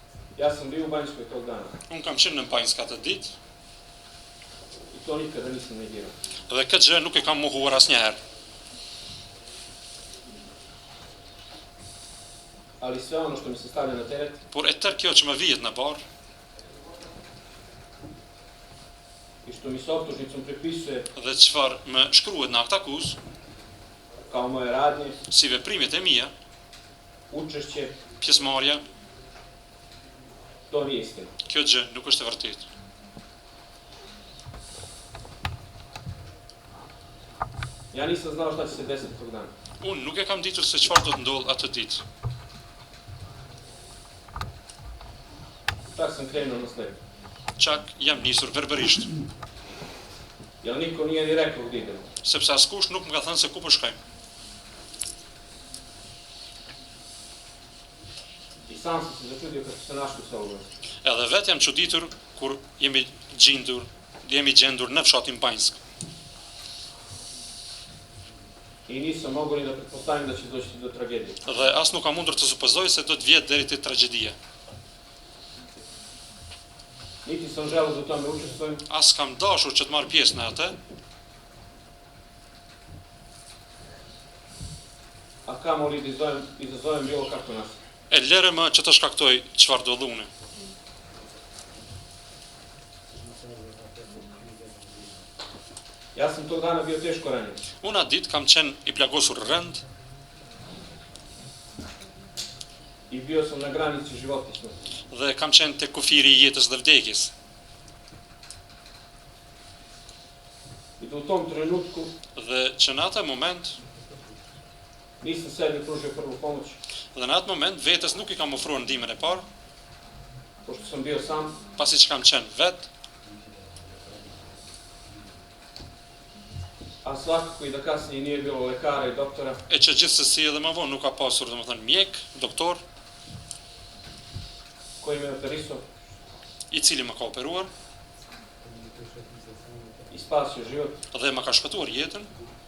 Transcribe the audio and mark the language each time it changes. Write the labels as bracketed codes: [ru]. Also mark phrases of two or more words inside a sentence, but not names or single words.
[sr] Ja sam bio u Banjskoj tog dana. [sq] Unë kam qenë në Banjska atë ditë [sr] I to nikada nisam negirao. [sq] dhe këtë gjë nuk e kam mohuar asnjëherë. [sr] Ali sve ono što mi se stavlja na teret, [sq] Por e tërë kjo që më vihet në barë [sr] i što mi se optužnicom prepisuje [sq] dhe çfarë më shkruhet në akt akuz [sr] kao moje radnje, [sq] si veprimet e mia, [sr] učešće, [sq] pjesëmarrja, [sr] to nije istina. [sq] kjo gjë nuk është e vërtetë. [sr] Ja nisam znao šta će se desiti tog dana. [sq] Unë nuk e kam ditur se çfarë do të ndodh atë ditë. [sr] Čak sam krenuo na slep. [sq] Çak jam nisur verbërisht, [sr] Jer niko nije ni rekao gdje idemo. [sq] sepse askush nuk më ka thënë se ku po shkojmë. [sr] I sam sam se začudio kad su se našli s ovog. [sq] Edhe vetë jam çuditur kur jemi gjendur në fshatin Banjsk. [sr] I nisam mogao ni da pretpostavim da će doći do tragedije. [sq] Dhe as nuk kam mundur të supozoj se do të vjet deri te tragjedia. [sr] Niti sam želeo da u tome učestvujem, [sq] As kam dashur që të marr pjesë në atë, [sr] a kamoli da izazovem bilo kako nas. [sq] e lere më që të shkaktoj çfarë do dhune. [sr] Ja sam tog dana bio teško ranjen. [sq] Unë atë ditë kam qenë i plagosur rënd [sr] I bio sam na granici života i smrti. [sq] dhe kam qenë te kufiri i jetës dhe vdekjes. [sr] I da u tom trenutku [sq] Dhe që në atë moment, [sr] nisam sebi pružio prvu pomoć, [sq] dhe në atë moment vetes nuk i kam ofruar ndihmën e parë, [sr] pošto sam bio sam, [sq] pasi që kam qenë vetë, [sr] a svakako i da kasnije nije bilo lekara i doktora, [sq] e që gjithsesi edhe më vonë nuk ka pasur, domethënë, mjek, doktor, [sr] koji me operisao [sq] i cili më ka operuar [sr] i spasio život. [sq] dhe më ka shpëtuar jetën,